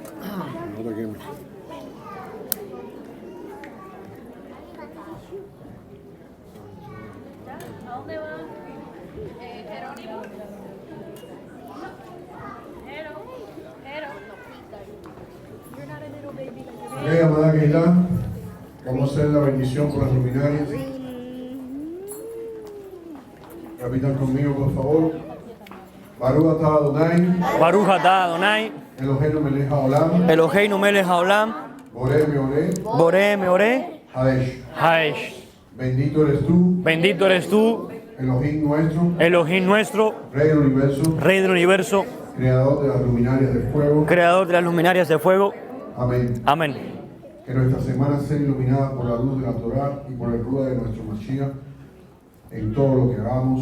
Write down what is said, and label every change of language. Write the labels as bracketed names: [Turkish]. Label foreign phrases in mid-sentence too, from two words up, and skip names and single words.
[Spanish] ¿A dónde va? Jerónimo. [English] You're not a little baby. [Spanish] Ok, amada Keila, vamos a hacer la bendición por las luminarias. Repitan conmigo, por favor. [Hebrew] ברוך אתה אדוני, ברוך אתה אדוני, אלוהינו מלך העולם, אלוהינו מלך העולם, בורא מאורי, בורא מאורי Hadesh. haesh. [Spanish] Bendito eres tú, Bendito eres tú, Elohim nuestro, Elohim nuestro, Rey del universo, Rey del universo, creador de las luminarias del fuego. creador de las luminarias de fuego. Amén. Amén. Que nuestra semana sea iluminada por la luz de la Torá y por el ruda de nuestro Mashiach en todo lo que hagamos.